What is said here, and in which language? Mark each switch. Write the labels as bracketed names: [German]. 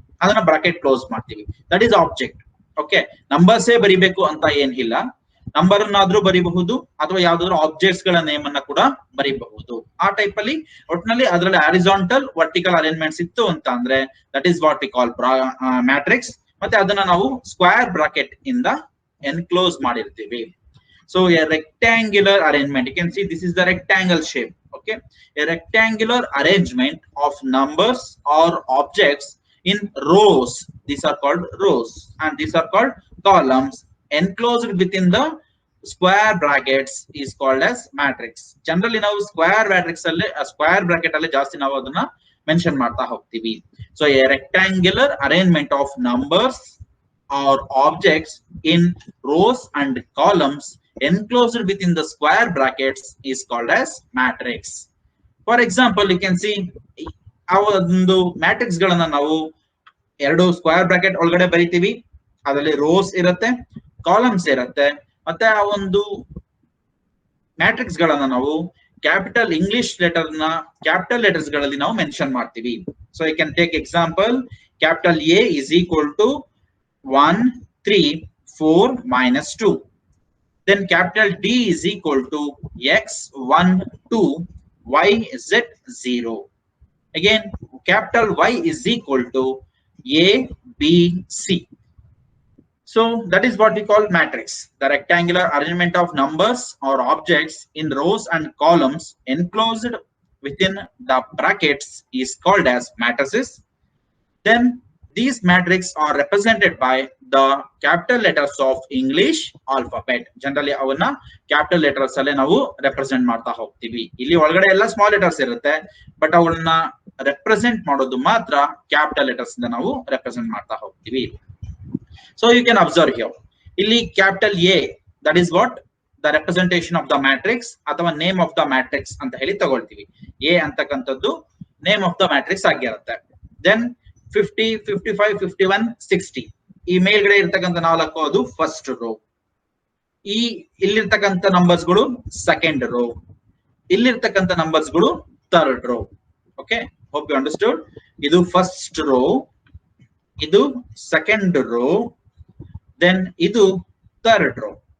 [Kannada] ಅದನ್ನ bracket close ಮಾಡ್ತೀವಿ, [English] That is object. [Kannada] Okay, ನಂಬರ್ಸೇ ಬರಿಬೇಕು ಅಂತ ಏನಿಲ್ಲ, ನಂಬರ್ ಅನ್ನಾದ್ರೂ ಬರಿಬಹುದು ಅಥವಾ ಯಾವ್ದಾದ್ರು ಆಬ್ಜೆಕ್ಟ್ಸ್ ಗಳ ನೇಮ್ ಅನ್ನ ಕೂಡ ಬರಿಬಹುದು. ಆ ಟೈಪ್ ಅಲ್ಲಿ ಒಟ್ಟಿನಲ್ಲಿ ಅದರಲ್ಲಿ ಹಾರಿಜಾಂಟಲ್ ವರ್ಟಿಕಲ್ ಅರೇಂಜ್ಮೆಂಟ್ಸ್ ಇತ್ತು ಅಂತ ಅಂದ್ರೆ [English] That is what we call matrix. [Kannada] ಮತ್ತೆ ಅದನ್ನ ನಾವು ಸ್ಕ್ವೇರ್ ಬ್ರಾಕೆಟ್ ಇಂದ ಎನ್ಕ್ಲೋಸ್ ಮಾಡಿರ್ತೀವಿ. [English] So a rectangular arrangement, you can see this is the rectangle shape. Okay, a rectangular arrangement of numbers or objects in rows, these are called rows, and these are called columns enclosed within the square brackets is called as matrix. [Kannada] Generally ನಾವು square matrix ಅಲ್ಲಿ square bracket ಅಲ್ಲಿ ಜಾಸ್ತಿ ನಾವು ಅದನ್ನ mention ಮಾಡ್ತಾ ಹೋಗ್ತೀವಿ. [English] So a rectangular arrangement of numbers or objects in rows and columns enclosed within the square brackets is called as matrix. For example, you can see [Kannada] ಆ ಒಂದು matrix ಗಳನ್ನ ನಾವು 2 ಸ್ಕ್ವೇರ್ ಬ್ರಾಕೆಟ್ ಒಳಗಡೆ ಬರಿತೀವಿ, ಅದರಲ್ಲಿ ರೋಸ್ ಇರುತ್ತೆ, ಕಾಲಮ್ಸ್ ಇರುತ್ತೆ, ಮತ್ತೆ ಆ ಒಂದು ಮ್ಯಾಟ್ರಿಕ್ಸ್ ಗಳನ್ನ ನಾವು ಕ್ಯಾಪಿಟಲ್ ಇಂಗ್ಲಿಷ್ ಲೆಟರ್ನ ಕ್ಯಾಪಿಟಲ್ ಲೆಟರ್ಸ್ ಗಳಲ್ಲಿ ನಾವು ಮೆನ್ಷನ್ ಮಾಡ್ತೀವಿ. [English] So you can take example, capital A is equal to 1 3 4 -2. Then capital D is equal to X 1 2 Y Z 0. Again capital Y is equal to A B C. So that is what we call matrix. The rectangular arrangement of numbers or objects in rows and columns enclosed within the brackets is called as matrices. Then these matrices are represented by the capital letters of English alphabet. [Kannada] Generally avana capital letters alle ನಾವು represent ಮಾಡ್ತಾ ಹೋಗ್ತೀವಿ. ಇಲ್ಲಿ ಒಳಗಡೆ ಎಲ್ಲ small letters ಇರುತ್ತೆ, but ಅವನ್ನ represent ಮಾಡೋದು ಮಾತ್ರ ಕ್ಯಾಪಿಟಲ್ ಲೆಟರ್ಸ್ ಇಂದ ನಾವು ರೆಪ್ರೆಸೆಂಟ್ ಮಾಡ್ತಾ ಹೋಗ್ತೀವಿ. [English] So you can observe here, ಇಲ್ಲಿ capital A, that is what the representation of the matrix ಅಥವಾ name of the matrix [Kannada] ಅಂತ ಹೇಳಿ ತಗೊಳ್ತೀವಿ. A ಅಂತಕ್ಕಂಥದ್ದು name of the matrix ಆಗಿರುತ್ತೆ. Then 50 55 51 60 ಈ ಮೇಲ್ಗಡೆ ಇರ್ತಕ್ಕಂಥ 4 ಅದು ಫಸ್ಟ್ ರೋ, ಈ ಇಲ್ಲಿರ್ತಕ್ಕಂಥ ನಂಬರ್ಸ್ ಗಳು ಸೆಕೆಂಡ್ ರೋ, ಇಲ್ಲಿರ್ತಕ್ಕಂಥ ನಂಬರ್ಸ್ ಗಳು third row. [English] Okay, hope you understood. [Kannada] ಇದು ಫಸ್ಟ್ ರೋ, ಇದು ಸೆಕೆಂಡ್ ರೋ, ದೆನ್ ಇದು ಥರ್ಡ್ ರೋ.